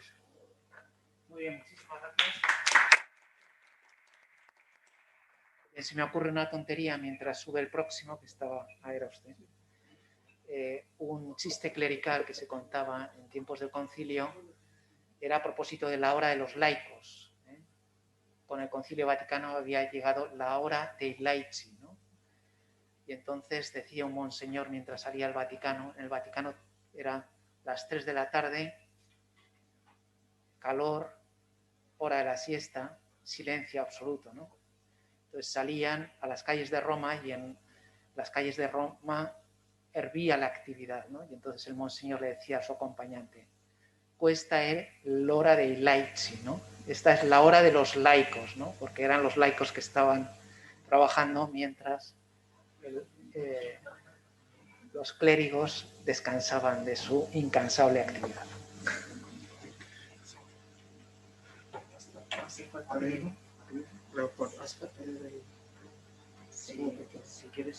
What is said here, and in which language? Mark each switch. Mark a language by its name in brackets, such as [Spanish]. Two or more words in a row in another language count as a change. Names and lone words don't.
[Spanish] Muy bien, muchísimas gracias. Se me ocurre una tontería mientras sube el próximo, que estaba, era usted. Un chiste clerical que se contaba en tiempos del concilio era a propósito de la hora de los laicos. Con el Concilio Vaticano había llegado la hora [Italian] dei laici, [Spanish] ¿no? Y entonces decía un monseñor mientras salía al Vaticano, en el Vaticano eran las 3 de la tarde, calor, hora de la siesta, silencio absoluto, ¿no? Entonces salían a las calles de Roma y en las calles de Roma hervía la actividad, ¿no? Y entonces el monseñor le decía a su acompañante, [Italian] questa è l'ora dei laici, [Spanish] ¿no? Esta es la hora de los laicos, ¿no? Porque eran los laicos que estaban trabajando mientras los clérigos descansaban de su incansable actividad. Si quieres, sí.